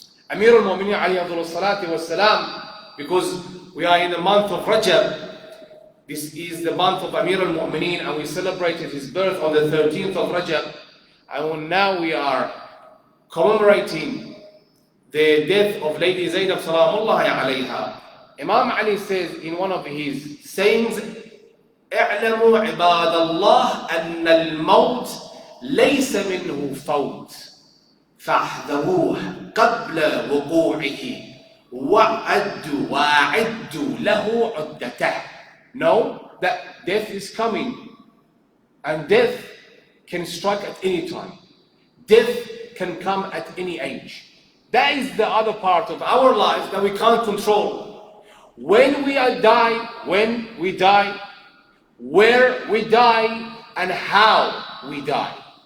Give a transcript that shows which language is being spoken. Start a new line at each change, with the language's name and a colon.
English: Amir al-Mu'mineen alayhi salatu wassalam, because we are in the month of Rajab. This is the month of Amir al-Mu'mineen, and we celebrated his birth on the 13th of Rajab. And now we are commemorating the death of Lady Zainab Salamullahi alayha. Imam Ali says in one of his sayings,
Arabic: اعلموا عباد الله أن الموت ليس منه فوت فاحذروه قبل وقوعه وأعدوا له عدته.
English: No, that death is coming, and death can strike at any time. Death can come at any age. That is the other part of our life that we can't control. When we die, where we die, and how we die.